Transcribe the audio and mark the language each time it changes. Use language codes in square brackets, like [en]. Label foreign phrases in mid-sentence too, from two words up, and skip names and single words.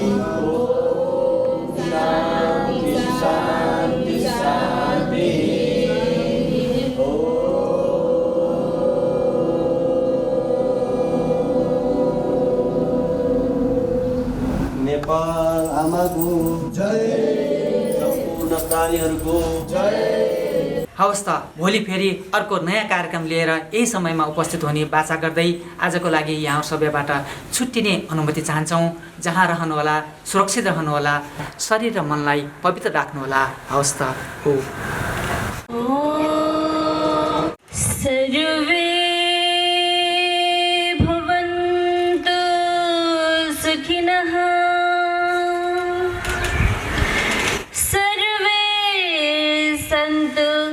[sa] ओम शान्ति शान्ति शान्ति। [ne] नेपाल आमाको जय, सम्पूर्ण प्राणीहरूको जय। हवस् त, भोलि फेरि अर्को नयाँ कार्यक्रम लिएर यही समयमा उपस्थित हुने बाचा गर्दै आजको लागि यहाँ सबैबाट छुट्टिने अनुमति चाहन्छौँ। जहाँ रहनुहोला सुरक्षित रहनुहोला, शरीर र मनलाई पवित्र राख्नुहोला। हवस् त। हो [sa] सर्वे भवन्तु सुखिनः, सर्वे सन्तु